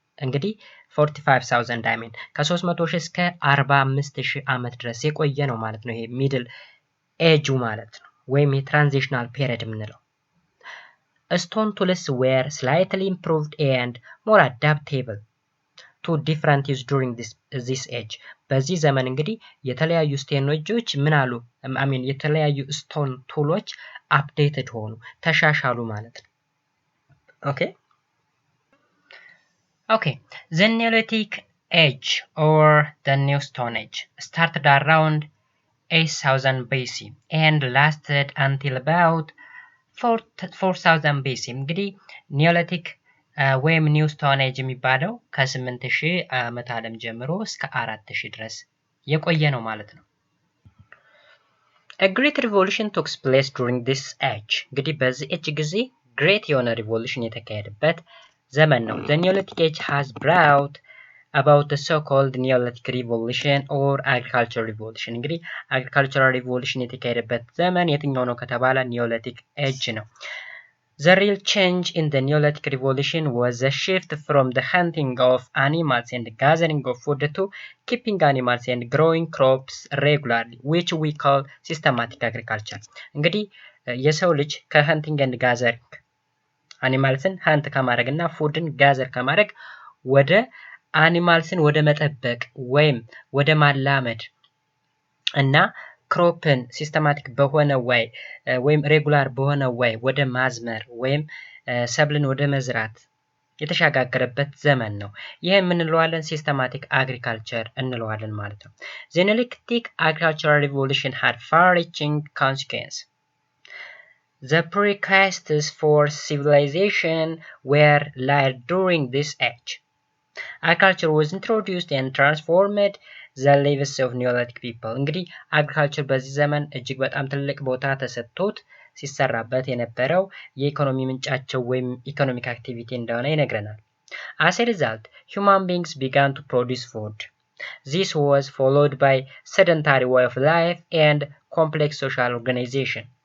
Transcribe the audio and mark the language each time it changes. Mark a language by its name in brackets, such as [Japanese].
[Amharic] እንግዲህ 45,000 [English] I mean [Amharic] ከ300 ሺህ እስከ 45 ሺህ ዓመት ድረስ የቆየ ነው ማለት ነው። ይሄ ሚድል ኤጁ ማለት ነው ወይም የትራንዚሽናል ፔሪድ የምንለው። [English] Stone tools were slightly improved and more adaptable to different use during this age. [Amharic] በዚህ ዘመን እንግዲህ የተለያዩ ስቴኖጆች የተለያዩ ስቶን ቱሎች አፕዴትድ ሆኑ ተሻሻሉ ማለት ነው። [English] Okay, the Neolithic age or the New Stone Age started around 8000 BC and lasted until about 4000 BC. [Amharic] እንግዲህ ኒዮሊቲክ ወይም ኒው ስቶን ኤጅ የሚባለው ከ8000 ዓመተ ዓለም ጀምሮ እስከ 4000 ድረስ የቆየ ነው ማለት ነው። [English] A great revolution took place during this age. [Amharic] እንግዲህ በዚህ ኤጅ ጊዜ ግሬት የሆነ ሪቮሉሽን የተካሄደበት ዘመን ነው። [English] The Neolithic age has brought about the so-called Neolithic revolution or agricultural revolution. [Amharic] እንግዲህ agricultural revolution የተካሄደበት ዘመን የትኛው ነው ከተባለ ኒዮሊቲክ ኤጅ ነው። [English] The real change in the Neolithic revolution was a shift from the hunting of animals and gathering of food to keeping animals and growing crops regularly, which we call systematic agriculture. [Amharic] እንግዲህ የሰው ልጅ ከ [English] hunting and gathering [Amharic] አኒማልስን ሀንት ከማድረግ እና ፉድን ጋዘር ከማድረግ ወደ አኒማልስን ወደ መጠበቅ ወይም ወደ ማላመድ እና ክሮፕን ሲስተማቲክ በሆነ ወይ ወይም ሬጉላር በሆነ ወይ ወደ ማዝመር ወይም ሰብልን ወደ መዝራት የተሻጋገረበት ዘመን ነው። ይሄ የምንለዋለን ሲስተማቲክ አግሪካልቸር እንለዋለን ማለት ነው። [English] The Neolithic agricultural revolution had far-reaching consequences. The precursors for civilization were laid during this age. Agriculture was introduced and transformed the lives of Neolithic people. [Amharic] እንግዲህ አግሪካልቸር በዚህ ዘመን እጅግ በጣም ትልቅ ቦታ ተሰጥቶት ሲሰራበት የነበረው የኢኮኖሚ ምንጫቸው ወይም ኢኮኖሚክ አክቲቪቲ እንደሆነ ይነግረናል። [English] As a result, human beings began to produce food. This was followed by sedentary way of life and complex social organization.